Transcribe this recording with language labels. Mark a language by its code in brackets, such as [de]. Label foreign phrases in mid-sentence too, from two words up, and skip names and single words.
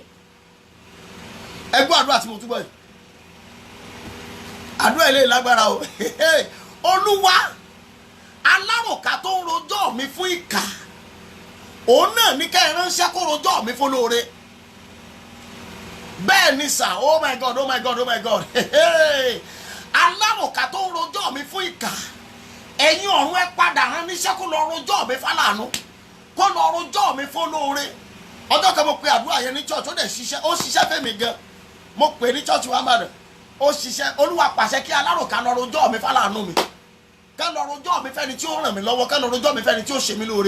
[yo] Ẹ gbọ́ àdúrà tí mo túbọ̀ yìí, àdúrà ilé lágbára o. Olúwa, aláròká tó ń rojọ́ mi fún ìkà, òun náà ní ká ẹ ránṣẹ́ kó rojọ́ mi fún lóore. Bẹ́ẹ̀ ni sà, [en] oh my God, oh my God, oh my God. [yo] Aláròká tó ń rojọ́ mi fún ìkà, ẹ̀yin ọ̀run ẹ padà rán níṣẹ́ kó lọ rojọ́ mi fálànú, kó lọ rojọ́ mi fún lóore. Ọjọ́ kan mo pe àdúrà yẹn ní church, ó dẹ̀ ṣiṣẹ́, ó ṣiṣẹ́ fẹ́mi gan. Mo pè ní church wa mọ̀ràn, ó ṣiṣẹ́. Olúwa pàṣẹ kí aláròká lọ rojọ́ mi fálànú mi, ká lọ rojọ́ mi fẹ́ni tí ó ràn mí lọ́wọ́, ká lọ rojọ́ mi fẹ́ni tí ó ṣe mí lóore.